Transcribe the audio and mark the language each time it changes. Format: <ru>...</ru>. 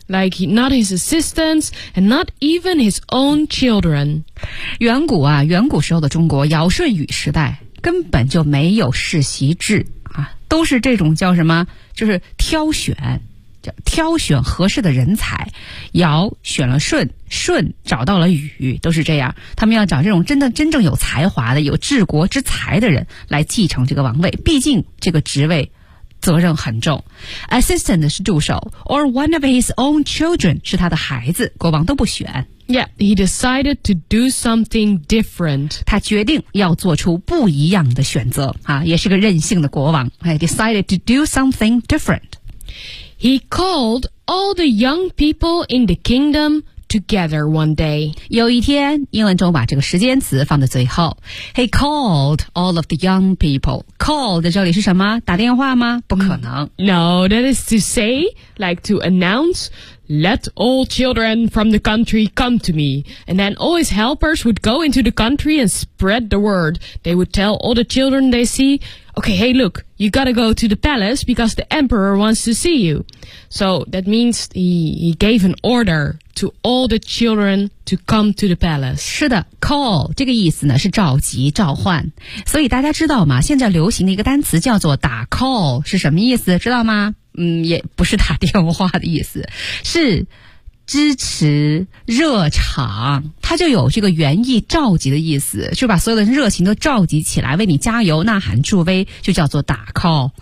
<en>Like not his assistants and not even his own children.</en> <zh>远古啊，远古时候的中国尧舜禹时代根本就没有世袭制啊，都是这种叫什么，就是挑选合适的人才。尧选了舜，舜找到了禹，都是这样。他们要找这种真正有才华的、有治国之才的人来继承这个王位，毕竟这个职位责任很重。 Assistant 是助手，</zh> <en>or one of his own children</en> <zh>是他的孩子，国王都不选。</zh> <en>Yeah, he decided to do something different.</en> <zh>他决定要做出不一样的选择啊，也是个任性的国王。</zh> <en>I decided to do something different. He called all the young people in the kingdom together one day.</en> <zh>有一天，英文中把这个时间词放在最后。</zh> <en>He called all of the young people.</en> <zh>Call 的这里是什么？打电话吗？不可能。</zh> <en>No, that is to say, like to announce, let all children from the country come to me. And then all his helpers would go into the country and spread the word. They would tell all the children they see, okay, hey, look, you gotta go to the palace because the emperor wants to see you. So that means he gave an order. To all the children to come to the palace.</en> <zh>是的， call 这个意思呢是召集召唤。所以大家知道吗，现在流行的一个单词叫做打 call， 是什么意思知道吗？也不是打电话的意思，是支持热场。它就有这个原意召集的意思，就把所有的热情都召集起来，为你加油呐喊助威，就叫做打 call。</zh>